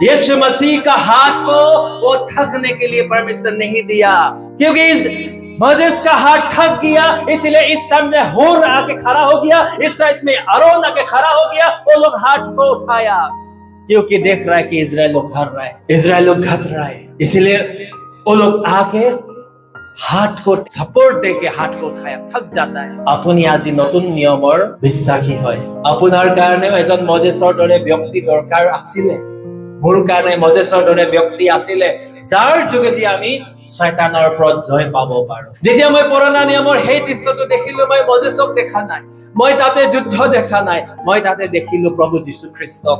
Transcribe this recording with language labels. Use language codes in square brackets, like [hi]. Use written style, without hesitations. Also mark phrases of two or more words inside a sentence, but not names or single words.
[hi] यीशु मसीह का हाथ को वो थकने के लिए परमिशन नहीं दिया, क्योंकि मोसेस का हाथ थक गया, इसलिए इस सामने होर आके खड़ा हो गया, इस साइड में आरोन आके खड़ा हो गया। वो लोग हाथ को उठाया क्योंकि देख रहा है कि इजराइल लोग हार रहा है, इजराइल लोग घट रहा है, इसलिए वो लोग आके हाथ को सपोर्ट दे के हाथ को उठाया। थक जाता है। [as] আপুনি আজি নতুন নিয়মৰ বিশ্বাসী হয়। আপোনাৰ কাৰণেও এজন মোজেছৰ দৰে ব্যক্তি দৰকাৰ আছিলে, মোৰ কাৰণে মোজেছৰ দৰে ব্যক্তি আছিলে, যাৰ যোগেদি আমি শয়তানৰ ওপৰত জয় পাব পাৰো। যেতিয়া মই পুৰণা নিয়মৰ সেই দৃশ্যটো দেখিলো, মই মোজেছক দেখা নাই, মই তাতে যুদ্ধ দেখা নাই, মই তাতে দেখিলো প্ৰভু যীশু খ্ৰীষ্টক।